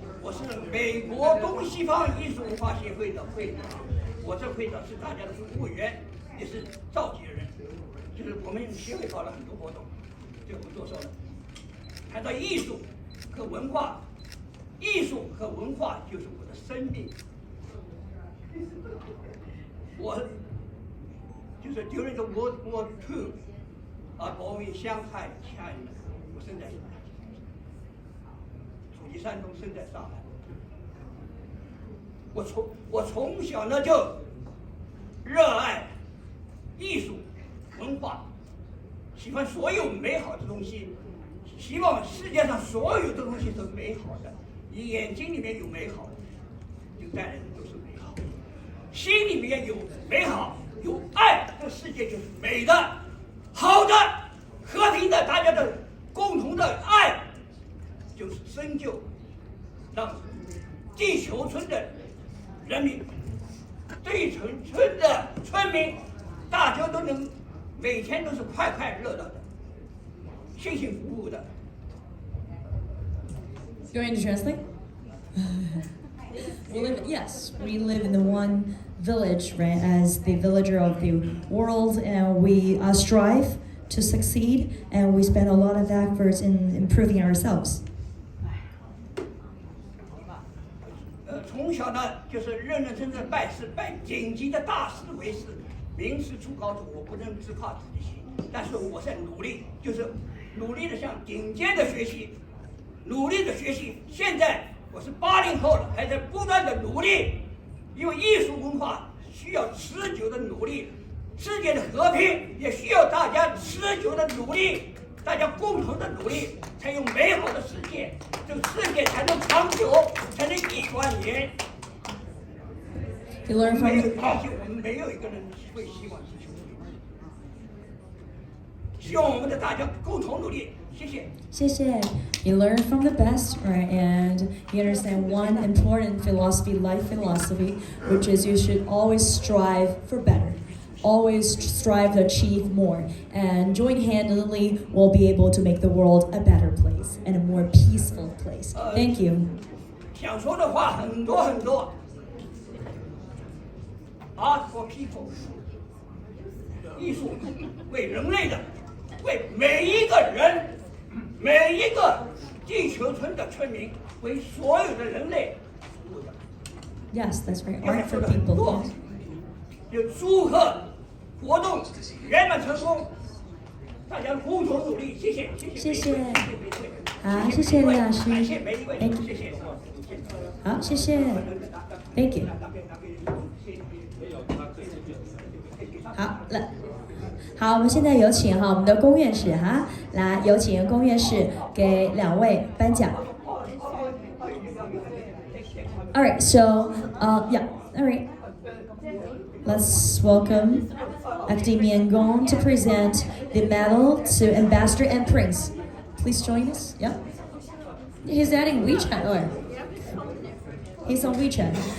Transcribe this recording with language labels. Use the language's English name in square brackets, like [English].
[Chinese] 我是美国东西方艺术文化协会的会长。我这会长是大家的服务员，也是召集人。就是我们协会搞了很多活动，对我们多说了。谈到艺术和文化，艺术和文化就是我的生命。我就是 [English] during the World War II, I born in Shanghai, China. [Chinese] 我生在祖籍山东，生在上海。我从小呢就热爱艺术文化，喜欢所有美好的东西，希望世界上所有的东西都美好的。你眼睛里面有美好，就带来的都是美好；心里面有美好，有爱，这世界就是美的、好的、和平的，大家的共同的爱，就是深究，让地球村的人民、地球村的村民，大家都能每天都是快快乐乐的、幸幸福福的。 [English] Going to translate? We live in the one village, right, as the villager of the world, and we strive to succeed, and we spend a lot of efforts in improving ourselves. [Chinese] 从小呢，就是认认真真拜师，拜顶级的大师为师，名师出高徒。我不能自夸自己行，但是我在努力，就是努力的向顶尖的学习，努力的学习。现在我是80后了，还在不断的努力，因为艺术文化需要持久的努力，世界的和平也需要大家持久的努力，大家共同的努力，才有美好的世界，这个世界才能长久，才能1万年。 [English] You learn from [Chinese] 我们没有一个人会希望是穷人，希望我们的大家共同努力。谢谢。谢谢。 [English] You learn from the best, right? And you understand one important philosophy, life philosophy, which is you should always strive for better. Always strive to achieve more, and joint-handedly we'll be able to make the world a better place and a more peaceful place. Thank you. [Chinese] 想说的话很多很多。 [English] Art for people， [Chinese] 艺术为人类的，为每一个人，每一个地球村的村民，为所有的人类服务的。 [English] Yes, that's right. Art for people. [Chinese] 就祝贺活动圆满成功，大家共同努力，谢谢，谢谢。好，谢谢李老师。感谢每一位，谢谢。好，谢谢。 [English] Thank you. [Chinese] 好，来。好，我们现在有请我们的龚院士来有请龚院士给2位颁奖。 [English] All right, so yeah, all right. Let's welcome Academia Gong to present the medal to Ambassador and Prince. Please join us. Yeah. He's adding WeChat. He's on WeChat.